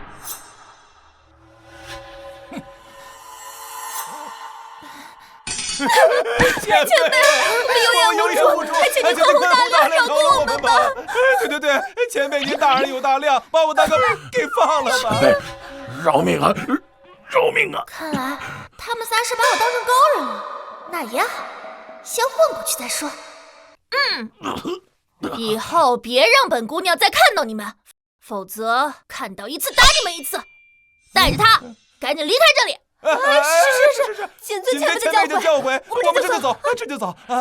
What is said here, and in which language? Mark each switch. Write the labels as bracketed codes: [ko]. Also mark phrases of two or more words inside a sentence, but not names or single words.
[zh] 前輩，我們有眼無珠，還請您寬宏大量，饒過我們吧！對，前輩您大人有大量，把我大哥給放了吧！前輩，饒命啊！饒命啊！看來他們仨是把我當成高人了，那也好，先混過去再說。以後別讓本姑娘再看到你們，否則看到一次打你們一次。帶着她趕緊離開這裡。是，謹遵前輩的教誨，我們這就走啊！